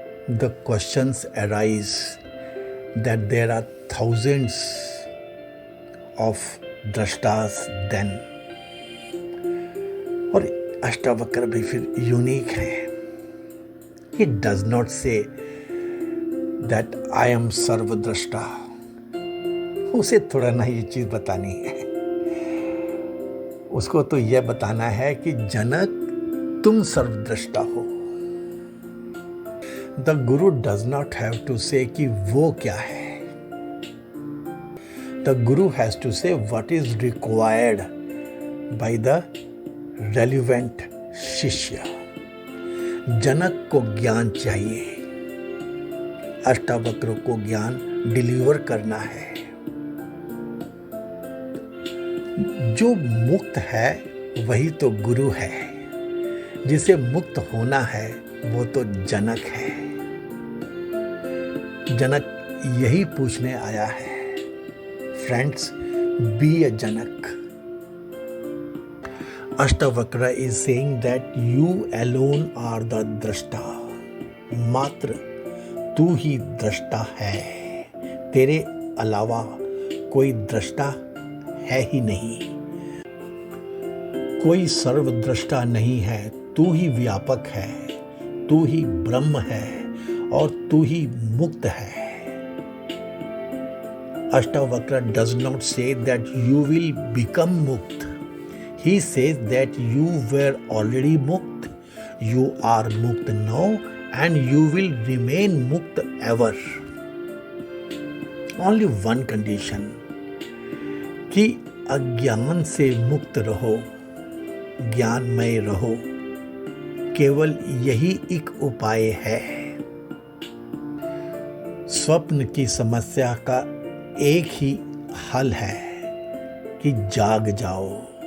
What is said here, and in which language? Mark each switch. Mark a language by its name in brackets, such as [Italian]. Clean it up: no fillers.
[English] The questions arise that there are thousands of द्रष्टास then. [Hindi] और अष्टावक्र भी फिर यूनिक है। [English] He does not say that I am सर्वद्रष्टा। [Hindi] उसे थोड़ा ना ये चीज बतानी है, उसको तो यह बताना है कि जनक तुम सर्वद्रष्टा हो। [English] the guru does not have to say [Hindi] कि वो क्या है। [English] The Guru has to say what is required by the relevant shishya. [Hindi] जनक को ज्ञान चाहिए, अष्टावक्र को ज्ञान डिलीवर करना है। जो मुक्त है वही तो गुरु है, जिसे मुक्त होना है वो तो जनक है। जनक यही पूछने आया है, friends, [English] be a Janak. Ashtavakra is saying that you alone are the drashta. [Hindi] मात्र तू ही दृष्टा है, तेरे अलावा कोई दृष्टा है ही नहीं। कोई सर्वद्रष्टा नहीं है, तू ही व्यापक है, तू ही ब्रह्म है और तू ही मुक्त है। [English] Ashtavakra does not say that you will become mukt. He says that you were already mukt, you are mukt now and you will remain mukt ever. Only one condition, [Hindi] कि अज्ञान से मुक्त रहो, ज्ञानमय रहो, केवल यही एक उपाय है। स्वप्न की समस्या का एक ही हल है कि जाग जाओ।